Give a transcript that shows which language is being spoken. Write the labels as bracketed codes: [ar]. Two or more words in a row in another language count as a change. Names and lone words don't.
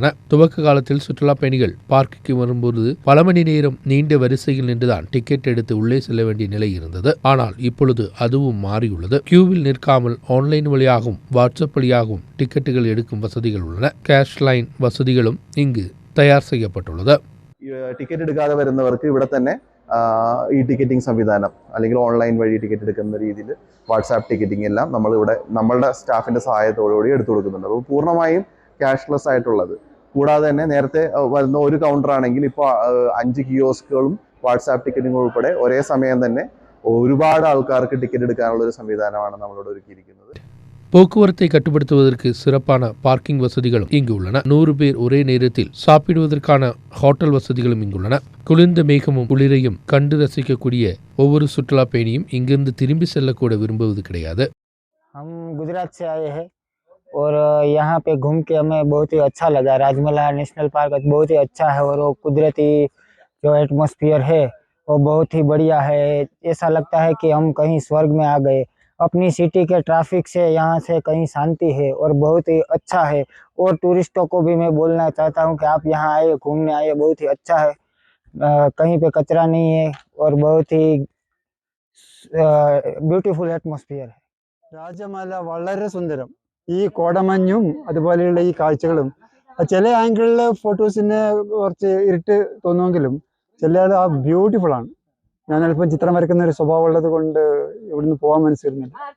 [ta] துவக்க காலத்தில் சுற்றுலா பயணிகள் பார்க்குக்கு வரும்போது பல மணி நேரம் நீண்ட வரிசையில் நின்றுதான் டிக்கெட் எடுத்து உள்ளே செல்ல வேண்டிய நிலை இருந்தது. ஆனால் இப்பொழுது அதுவும் மாறியுள்ளது. கியூவில் நிற்காமல் ஆன்லைன் வழியாகவும் வாட்ஸ்அப் வழியாகவும் டிக்கெட்டுகள் எடுக்கும் வசதிகள் உள்ளன. கேஷ் லைன் வசதிகளும் இங்கு தயார் செய்யப்பட்டுள்ளது. [ml] ടിക്കറ്റ് എടുക്കാതെ വരുന്നവർക്ക് ഇവിടെ തന്നെ ഈ ടിക്കറ്റിംഗ് സംവിധാനം അല്ലെങ്കിൽ ഓൺലൈൻ വഴി ടിക്കറ്റ് എടുക്കുന്ന രീതിയിൽ വാട്സാപ്പ് ടിക്കറ്റിംഗ് എല്ലാം നമ്മളിവിടെ നമ്മളുടെ സ്റ്റാഫിൻ്റെ സഹായത്തോടുകൂടി എടുത്തു കൊടുക്കുന്നുണ്ട്. അപ്പോൾ പൂർണ്ണമായും ക്യാഷ്ലെസ് ആയിട്ടുള്ളത്. കൂടാതെ തന്നെ നേരത്തെ വരുന്ന ഒരു കൗണ്ടർ ആണെങ്കിൽ ഇപ്പോൾ 5 കിയോസ്കുകളും വാട്സാപ്പ് ടിക്കറ്റിംഗ് ഉൾപ്പെടെ ഒരേ സമയം തന്നെ ഒരുപാട് ആൾക്കാർക്ക് ടിക്കറ്റ് എടുക്കാനുള്ള ഒരു സംവിധാനമാണ് നമ്മളിവിടെ ഒരുക്കിയിരിക്കുന്നത്. [ta] போக்குவரத்தை கட்டுப்படுத்துவதற்கு சிறப்பான பார்க்கிங் வசதிகளும் இங்கு உள்ளன. 100 பேர் ஒரே நேரத்தில் சாப்பிடுவதற்கான ஹோட்டல் வசதிகளும் இங்குள்ளன. குளிர்ந்த மேகமும் குளிரையும் கண்டு ரசிக்கக்கூடிய ஒவ்வொரு சுற்றுலா பயணியும் இங்கிருந்து திரும்பி செல்லக்கூட விரும்புவது கிடையாது. [hi] हम गुजरात से आए हैं और यहाँ पे घूम के हमें बहुत ही अच्छा लगा. राजमला नेशनल पार्क बहुत ही अच्छा है और वो कुदरती जो एटमॉस्फेयर है वो बहुत ही बढ़िया है. ऐसा लगता है कि हम कहीं स्वर्ग में आ गए. अपनी सिटी के ट्रैफिक से यहाँ से कहीं शांति है और बहुत ही अच्छा है. और टूरिस्टों को भी मैं बोलना चाहता हूँ कि आप यहाँ आए, घूमने आए, बहुत ही अच्छा है. कहीं पे कचरा नहीं है और बहुत ही [en] beautiful atmosphere. [ml] രാജമല വളരെ സുന്ദരം. ഈ കോടമഞ്ഞും അതുപോലെയുള്ള ഈ കാഴ്ചകളും ചില ആംഗിളിൽ ഫോട്ടോസിന് കുറച്ച് ഇരുട്ട് തോന്നുമെങ്കിലും ചില ആ ബ്യൂട്ടിഫുൾ ആണ്. ഞാൻ അല്പം ചിത്രം വരയ്ക്കുന്ന ഒരു സ്വഭാവം ഉള്ളത് കൊണ്ട് ഇവിടുന്ന് പോകാൻ മനസ്സിരുന്നില്ല.